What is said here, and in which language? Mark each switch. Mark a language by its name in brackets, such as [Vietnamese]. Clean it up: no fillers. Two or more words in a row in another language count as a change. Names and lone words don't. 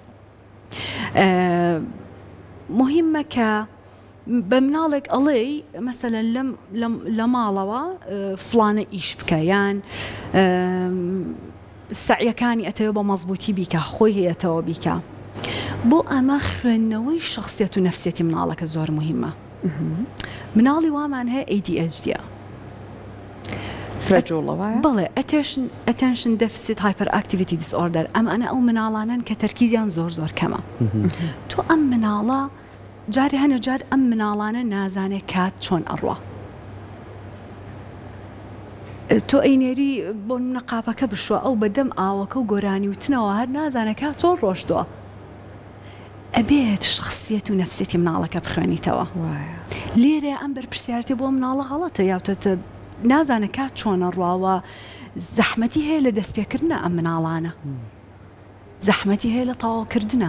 [Central Kurdish] مهمە کە بە مناڵێک ئەڵێ مەسەلەن لە ماڵەوە فلانە ئیش بکە یان سعیەکانی ئەتەوە بە مەزبوطی بیکە خۆی هەیەتەوە بیکە بۆ ئەمە خوێندنەوەی شخصیەت و نەفسیەتی مناڵەکە زۆر مهمە مناڵی وامان هەیە ADHD بەڵێ [English] attention deficit hyperactivity disorder [Central Kurdish] ئەمانە ئەو مناڵانن کە تەرکیزیان زۆر کەمە تۆ ئەم مناڵە جاری هەنە جار ئەم مناڵانە نازانێت کات چۆن ئەڕوە تۆ ئەینێری بۆ نەقاپەکە بشوە ئەو بەدەم ئاوەکە و گۆرانی وتنەوە هەر نازانە کات چۆن ڕۆشتووە ئەبێت شخصیەت و نەفسێتی مناڵەکە بخوێنیتەوە لێرە ئەم بەرپرسیارەتی بۆ مناڵە غەڵەتە یاوتە نازانە کات چۆنە ڕواوە زەحمەتی هەیە لە دەستپێکردنە ئەم مناڵانە زەحمەتی هەیە لە تەواوکردنە